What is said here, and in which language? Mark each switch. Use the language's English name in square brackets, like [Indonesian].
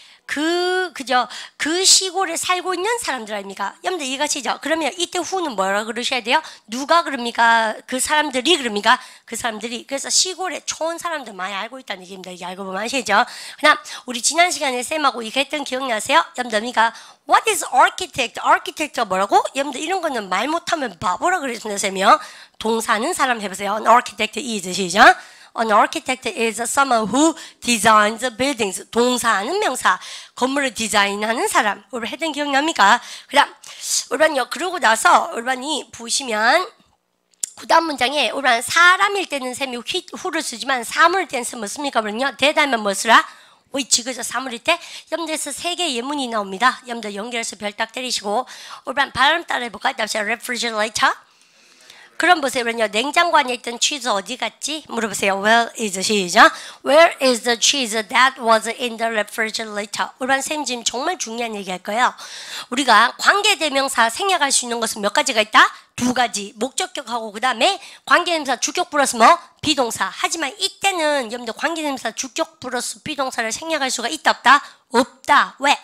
[Korean] 그 시골에 살고 있는 사람들 아닙니까? 여러분들 이해가시죠? 그러면 이때 후는 뭐라 그러셔야 돼요? 누가 그럽니까? 그 사람들이 그럽니까? 그 사람들이. 그래서 시골에 좋은 사람들 많이 알고 있다는 얘기입니다. 이게 알고 보면 아시죠? 그다음 우리 지난 시간에 쌤하고 이거 했던 기억나세요? 여러분들 그러니까 [English] What is architect? [Korean] architect가 뭐라고? 여러분들 이런 거는 말 못하면 바보라 그랬습니다. 쌤이요. 동사는 사람 해보세요. [English] An architect is [Korean] 시작. [English] An architect is someone who designs buildings. [Korean] 동사는 명사. 건물을 디자인하는 사람. 우리 했던 기억납니까? 그다음 우리는요. 그러고 나서 우리이 보시면 그다음 문장에 우리는 사람일 때는 셈이 who를 쓰지만 사물일 때는 셈 씁니까? 그러면요. 대다면 뭐 쓰라? which 그죠? 사물일 때 여러분들에서 세 개의 예문이 나옵니다. 여러분들 연결해서 별 딱 때리시고 우리는 발음 따라 해볼까요? 다시 refrigerator. 그럼 보세요. 냉장고 안에 있던 치즈 어디 갔지? 물어보세요. [English] Where is [Korean] 시작. [English] Where is the cheese that was in the refrigerator? [Korean] 우리는 쌤 지금 정말 중요한 얘기 할 거예요. 우리가 관계대명사 생략할 수 있는 것은 몇 가지가 있다? 두 가지. 목적격하고 그 다음에 관계대명사 주격 플러스 뭐? 비동사. 하지만 이때는 여러분들 관계대명사 주격 플러스 비동사를 생략할 수가 있다 없다? 없다. 왜?